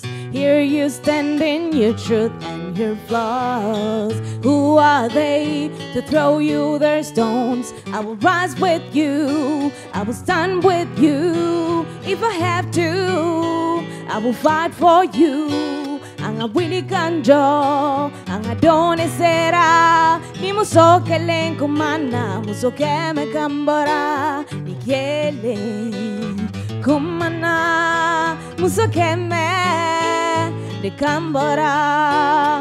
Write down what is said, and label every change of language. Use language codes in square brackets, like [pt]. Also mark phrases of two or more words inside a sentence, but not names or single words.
[en] Here you stand in your truth and your flaws. Who are they to throw you their stones? I will rise with you, I will stand with you. If I have to, I will fight for you. [bm] Ang awili kanjo, ang adone sera. Ni muso kelen kumana, muso keme kambora. Ni kele kumana, muso keme de kambora.